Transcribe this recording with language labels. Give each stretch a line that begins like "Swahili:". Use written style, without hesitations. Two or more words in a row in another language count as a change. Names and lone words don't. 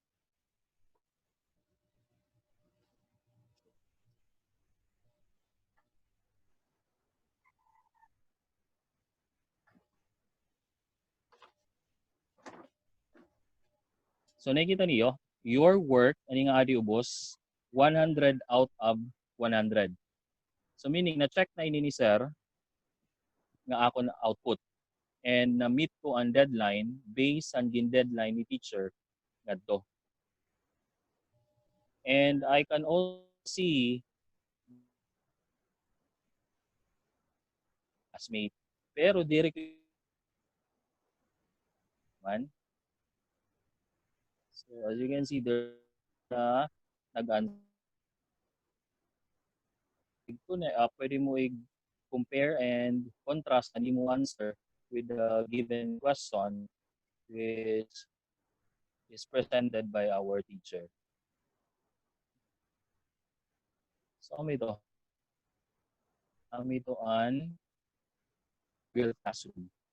Filipino: So nakikita niyo,
English: your work,
Waray: ani nga adi ubos,
English: 100 out of 100. So meaning,
Waray: na-check na ini ni sir nga ako na output. And na-meet ko ang deadline
English: based on
Waray: gin deadline ni teacher ngadto.
English: And I can also see classmate.
Waray: Pero direct man.
English: So as you can see there na nag-answer.
Waray: Ito na pwede mo i-compare
English: and contrast
Waray: ani mo
English: answer with the given question which is presented by our teacher.
Waray: So kami ito an Google Classroom.